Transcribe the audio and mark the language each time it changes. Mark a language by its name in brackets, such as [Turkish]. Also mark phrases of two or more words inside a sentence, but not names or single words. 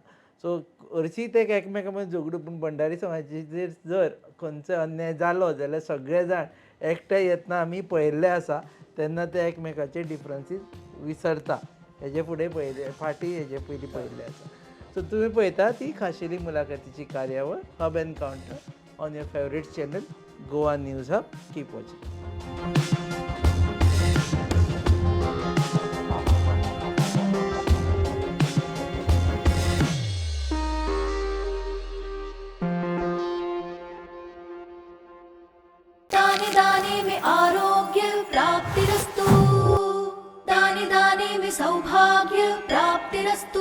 [Konkani] सो हरशींच एक एकामेका मदीं झगडूं, पूण भंडारी समाजाचेर जर खंयचो अन्याय जालो जाल्यार सगळे जाण एकठांय येतना आमी पळयल्लें आसा, तेन्ना ते एकामेकाचे डिफरन्सीस विसरता. हेजे फुडें पळयले फाटीं हेजे पयलीं पळयल्लें आसा. सो तुमी पळयता ती खाशेली मुलाखतीची कार्यावळ [English] Hub Encounter on your favourite channel Goa News Hub. Keep watching. [Hindi] दाने दाने में [Sanskrit] आरोग्य प्राप्तिरस्तु, [Hindi] दाने दाने में [Sanskrit] सौभाग्य प्राप्तिरस्तु।